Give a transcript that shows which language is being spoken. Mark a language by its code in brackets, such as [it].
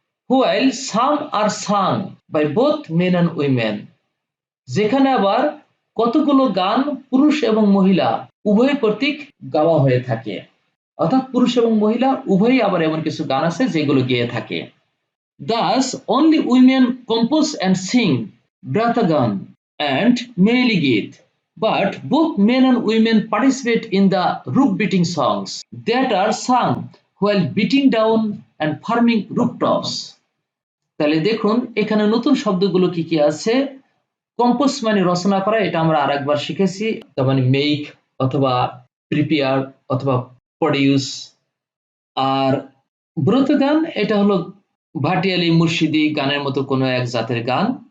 [en] while some are sung by both men and women, [bn] যেখানে আবার কতগুলো গান পুরুষ এবং মহিলা উভয় কর্তৃক গাওয়া হয়ে থাকে, অর্থাৎ পুরুষ এবং মহিলা উভয়ই আবার এমন কিছু গান আছে যেগুলো গেয়ে থাকে। [en] Thus only women compose and sing Bratagan and Meili Geet, but both men and women participate in the roof beating songs that are sung while beating down and farming rooftops. [bn] তাহলে দেখুন এখানে নতুন শব্দগুলো কি কি আছে। কম্পোজ মানে রচনা করা, এটা আমরা আরেকবার শিখেছি, তার মানে মেক অথবা প্রিপেয়ার অথবা প্রডিউস। আর ব্রত গান এটা হলো ভাটিয়ালি মুর্শিদি গানের মতো কোনো এক জাতের গান।